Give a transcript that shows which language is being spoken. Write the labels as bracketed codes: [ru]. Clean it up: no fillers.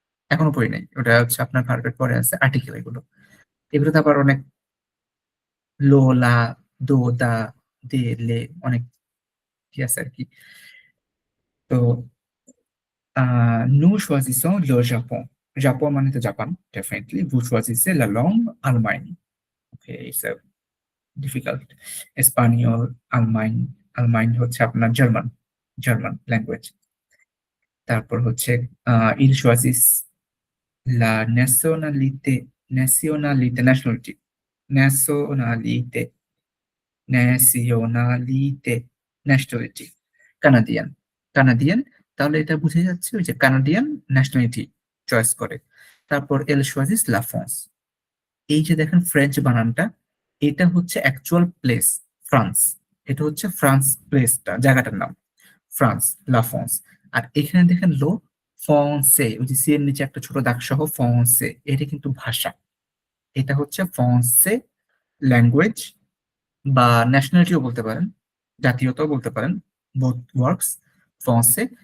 [bn] এখনো পড়ি নাই, ওটা হচ্ছে আপনার ভার্বের পরে আছে আর্টিকেল। এগুলোতে আবার অনেক লো, লা, দো, দা, দে, লে, অনেক কি আছে আর কি। তো [fr] nous choisissons le Japon, [bn] Japan মানে তো Japan definitely. [fr] vous choisissez la langue Allemagne, [en] okay, it's a difficult, [bn] স্পানিয়ল, আলমাইন, আলমাইন হচ্ছে আপনার জার্মান, জার্মান ল্যাঙ্গুয়েজ। তারপর হচ্ছে [fr] il choisit la nationalité, nationalité, nationality, nationalité, nationalité, nationality, কানাডিয়ান, কানাডিয়ান। [bn] তাহলে এটা বুঝে যাচ্ছে ওই যে কানাডিয়ান ন্যাশনালিটি চয়েস করে। তারপর [fr] এল choisit la France, [bn] এই যে দেখেন ফ্রেঞ্চ বানানটা, এটা হচ্ছে অ্যাকচুয়াল প্লেস ফ্রান্স, এটা হচ্ছে ফ্রান্স প্লেসটা, জায়গাটার নাম ফ্রান্স, লা ফ্রান্স। আর এখানে দেখেন [fr] লো ফ্রান্সে, [bn] ওই যে সি এর নিচে একটা ছোট দাগ সহ ফ্রান্সে, এটা কিন্তু ভাষা, এটা হচ্ছে ফ্রান্সে ল্যাঙ্গুয়েজ, বা ন্যাশনালিটিও বলতে পারেন, জাতীয়তাও বলতে পারেন, [en] both works, [bn] ফ্রান্সে।